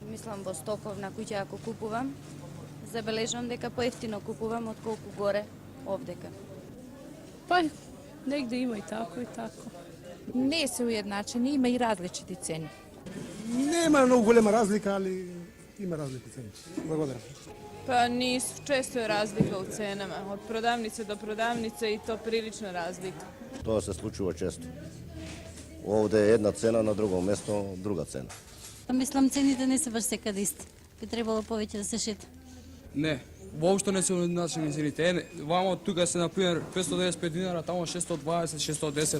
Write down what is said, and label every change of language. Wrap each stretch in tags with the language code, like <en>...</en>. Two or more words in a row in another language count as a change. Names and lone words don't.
<mk>Мислам во стоковна куќа ако купувам, забележам дека поевтино купувам отколку горе овдека.</mk> <sr>Па, негде има и тако.</sr> <mk>Не се уедначени, има и различити цени. Нема многу голема разлика, али има разлики цени. Благодарам.</mk> <sr>Pa nisu, često je razlika u cenama, od prodavnice do prodavnice i to prilična razlika.</sr> <mk>Тоа се случува често. Овде е една цена, на друго место друга цена. Мислам, цените не се баш секаде исти. Би требало повеќе да се шета. Не, воопшто не се уедначени цените. Вамо тука се, например, 595 динара, тамо 620, 610.</mk>